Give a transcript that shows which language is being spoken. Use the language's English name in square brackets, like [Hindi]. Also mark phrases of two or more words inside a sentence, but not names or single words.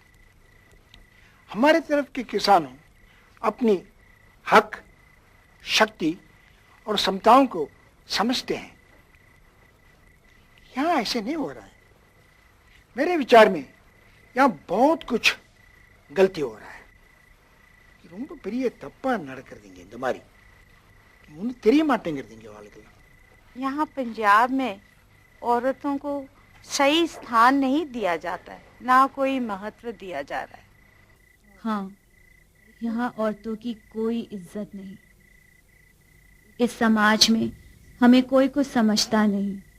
[Hindi] हमारे तरफ के किसानों अपनी हक, शक्ति और क्षमताओं को समझते हैं। यहाँ ऐसे नहीं हो रहा है। मेरे विचार में यहाँ बहुत कुछ गलती हो रहा है। [Tamil] ரொம்ப பெரிய தப்பா நடக்கிறதுங்க இந்த மாதிரி ஒன்றும் தெரிய மாட்டேங்கிறதுங்க வாழ்க்கையில்। [Hindi] यहाँ पंजाब में औरतों को सही स्थान नहीं दिया जाता है, ना कोई महत्व दिया जा रहा है। हाँ, यहाँ औरतों की कोई इज्जत नहीं। इस समाज में हमें कोई कुछ समझता नहीं।